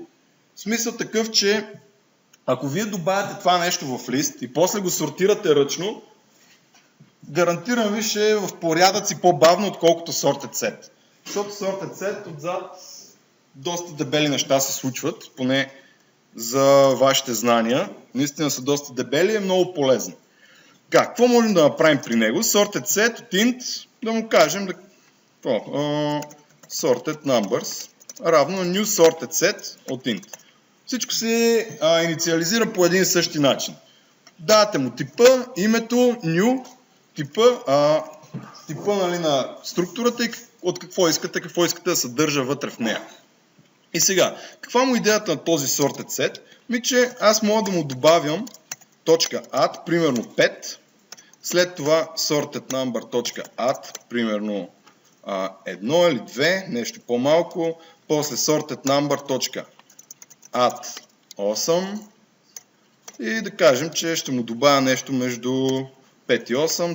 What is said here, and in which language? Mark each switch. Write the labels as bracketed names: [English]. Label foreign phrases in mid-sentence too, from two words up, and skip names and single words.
[Bulgarian] В смисъл такъв, че ако вие добавяте това нещо в лист и после го сортирате ръчно, гарантирам ви, ще е в порядъци по-бавно, отколкото [English] sorted set. [Bulgarian] Защото [English] sorted set [Bulgarian] отзад доста дебели неща се случват, поне за вашите знания. Наистина са доста дебели и е много полезно. Какво можем да направим при него? [English] Sorted set [Bulgarian] от int, да му кажем [English] sorted numbers [Bulgarian] равно на [English] new sorted set [Bulgarian] от int. Всичко се инициализира по един и същи начин. Давате му типа, името, new, типа нали, на структурата и от какво искате да съдържа вътре в нея. И сега, каква му идеята на този [English] sorted set? [Bulgarian] Че аз мога да му добавям .add, примерно 5, След това sortedNumber.add, примерно 1 или 2, нещо по-малко. После sortedNumber.add 8 и да кажем, че ще му добавя нещо между 5 и 8.